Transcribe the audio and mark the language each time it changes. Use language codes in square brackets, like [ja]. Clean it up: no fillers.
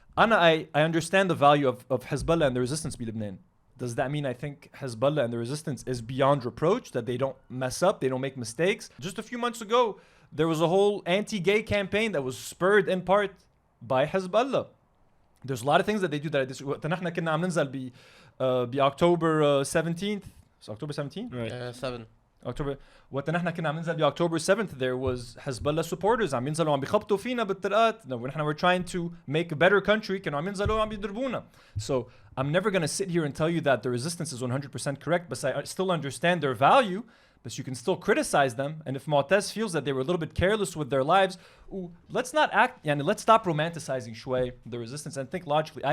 [en] I understand the value of Hezbollah and the resistance in Lebanon. Does that mean I think Hezbollah and the resistance is beyond reproach, that they don't mess up, they don't make mistakes? Just a few months ago, there was a whole anti-gay campaign that was spurred in part by Hezbollah. There's a lot of things that they do that I disagree with. [ar] نحن كنا عم ننزل October 17th. [en] It's October 17th? Right. 7. October. [ar] وقت نحن كنا عم ننزل [en] October 7th, there was Hezbollah supporters [ar] عم ينزلوا عم بيخبطوا فينا بالطرقات. [en] نحن we're trying to make a better country, [ar] كانوا عم ينزلوا عم يضربونا. [en] So I'm never going to sit here and tell you that the resistance is 100% correct, but I still understand their value, but you can still criticize them. And if Motaz feels that they were a little bit careless with their lives, let's not act, let's stop romanticizing shway, the resistance, and think logically.